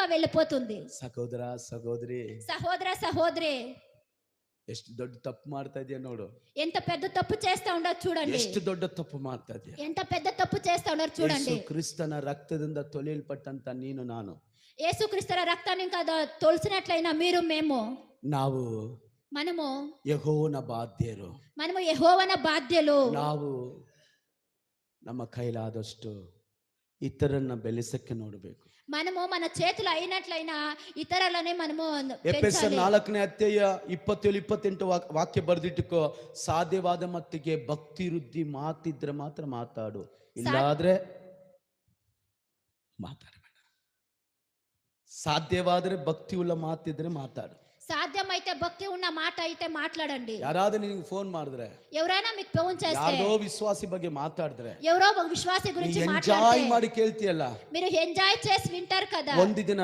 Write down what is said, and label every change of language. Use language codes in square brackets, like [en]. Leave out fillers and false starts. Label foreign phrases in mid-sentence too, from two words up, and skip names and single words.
[te] వెళ్ళిపోతుంది. [kn] ಸಹೋದರ ಸಹೋದರಿ, [te] సహోదరి [kn] ಎಷ್ಟು ದೊಡ್ಡ ತಪ್ಪು ಮಾಡ್ತಾ ಇದೆಯಾ ನೋಡು. [te] ఎంత పెద్ద తప్పు చేస్తా ఉండో చూడండి. [kn] ಎಷ್ಟು ದೊಡ್ಡ ತಪ್ಪು ಮಾಡ್ತಾ ಇದೆಯಾ. [te] ఎంత పెద్ద తప్పు చేస్తా ఉన్నారో చూడండి. [kn] ಯೇಸು ಕ್ರಿಸ್ತನ ರಕ್ತದಿಂದ ತೊಳೆಯಲ್ಪಟ್ಟಂತ ನೀನು ನಾನು, [te] యేసుక్రీస్తు రక్తాన్ని కదా తొలిసినట్లయినా మీరు మేము [kn] ನಾವು [te] మనము [kn] ಯೆಹೋವನ ಬಾಧ್ಯರು. [te] మనము యెహోవన బాధ్యులు. [kn] ನಾವು ನಮ್ಮ ಕೈಲಾದಷ್ಟು ಇತರನ್ನ ಬೆಳೆಸಕ್ಕೆ ನೋಡಬೇಕು. [te] మనము మన చేతులు అయినట్లయినా ఇతరులని మనము [kn] ಎಫೆಸರ್ [te] పెంచాలి. [kn] 4ನೇ ಅಧ್ಯಾಯ 27-28 ವಾಕ್ಯ ಬರೆದಿಟ್ಟುಕೋ. ಸಾಧ್ಯವಾದ ಮಟ್ಟಿಗೆ ಭಕ್ತಿ ವೃದ್ಧಿ ಮಾತಿದ್ರೆ ಮಾತ್ರ ಮಾತಾಡು, ಇಲ್ಲಾದ್ರೆ ಮಾತಾಡಬೇಡ. ಸಾಧ್ಯವಾದ್ರೆ ಭಕ್ತಿ ಉಳ್ಳ ಮಾತಿದ್ರೆ ಮಾತಾಡು. [te] సాధ్యమైతే భక్తి ఉన్న మాట అయితే మాట్లాడండి. [kn] ಯಾರಾದ್ರೂ ನಿನಗೆ ಫೋನ್ ಮಾಡಿದ್ರೆ, [te] ఎవరైనా మీకు ఫోన్ చేస్తే, [kn] ಯಾರೋ ವಿಶ್ವಾಸಿ ಬಗ್ಗೆ ಮಾತಾಡಿದ್ರೆ, [te] ఎవరో ఒక విశ్వాసి గురించి [kn] ಎಂಜಾಯ್ [te] మాట్లాడితే [kn] ಮಾಡಿ ಕೇಳ್ತೀಯಲ್ಲ, [te] మీరు ఎంజాయ్ చేసి వింటారు కదా. [kn] ಒಂದು ದಿನ